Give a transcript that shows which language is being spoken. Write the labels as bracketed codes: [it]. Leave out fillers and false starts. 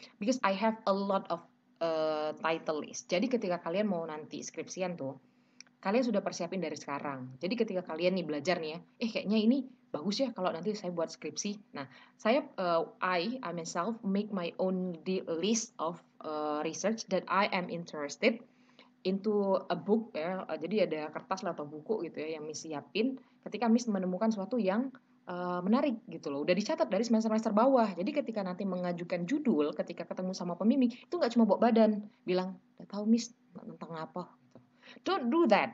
[en] Because I have a lot of title list. [id] Jadi ketika kalian mau nanti skripsian tuh, kalian sudah persiapin dari sekarang. Jadi ketika kalian nih belajar nih ya, kayaknya ini bagus ya kalau nanti saya buat skripsi. Nah, saya [en] I myself make my own list of research that I am interested into a book ya. [id] Jadi ada kertas atau buku gitu ya yang Miss siapin ketika Miss menemukan sesuatu yang menarik gitu loh. Udah dicatat dari semester-semester bawah. Jadi ketika nanti mengajukan judul, ketika ketemu sama pembimbing, itu nggak cuma bawa badan, bilang, "Nggak tahu Miss tentang apa." Gitu. [en] Don't do that.